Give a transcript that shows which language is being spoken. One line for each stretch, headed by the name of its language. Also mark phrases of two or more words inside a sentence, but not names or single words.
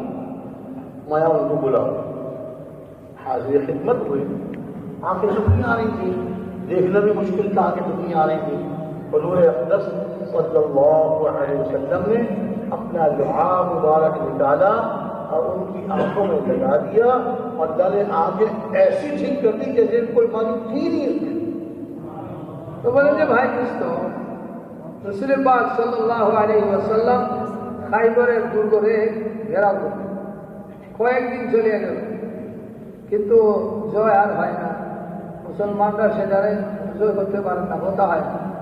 Urdu: میں ان کو بلاؤ، حاضر خدمت ہوئے، آنکھیں دکھنی آ رہی تھیں، دیکھنا بھی مشکل تھا، آنکھیں دکھنی آ رہی تھیں۔ حضور اقدس
Arabic: صلی اللہ علیہ وسلم
Urdu: نے اپنا لعاب مبارک نکالا اور ان کی آنکھوں میں لگا دیا اور اللہ نے آنکھیں ایسی ٹھیک کر دی جیسے کوئی بیماری تھی نہیں۔
Bangla: তো বলেন যে ভাই দোস্ত রাসূল পাক
Arabic: صلى الله عليه وسلم
Bangla: খাইবরের দুর্গরে ঘেরাও করলেন, কয়েকদিন চলে গেল কিন্তু জয় আর হয় না। মুসলমানরা সেটারে জয় করতে পারেন না, হতা হয় না।